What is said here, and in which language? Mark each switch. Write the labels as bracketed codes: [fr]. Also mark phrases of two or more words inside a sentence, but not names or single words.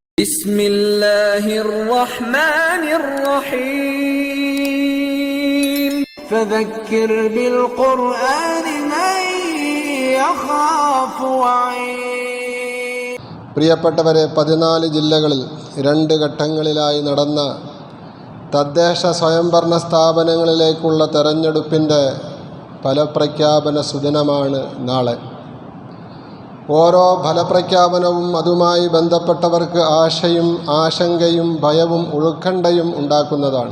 [ar] بسم الله الرحمن الرحيم فذكر بالقرآن من يخاف وعيد. [ml] പ്രിയപ്പെട്ടവരെ, 14 ജില്ലകളിൽ 2 ഘട്ടങ്ങളിലായി നടന്ന തദ്ദേശ സ്വയംഭരണ സ്ഥാപനങ്ങളിലേക്കുള്ള തെരഞ്ഞെടുപ്പിൻ്റെ ഫലപ്രഖ്യാപന സുദിനമാണ് നാളെ. ഓരോ ഫലപ്രഖ്യാപനവും അതുമായി ബന്ധപ്പെട്ടവർക്ക് ആശയും ആശങ്കയും ഭയവും ഉത്കണ്ഠയും ഉണ്ടാക്കുന്നതാണ്.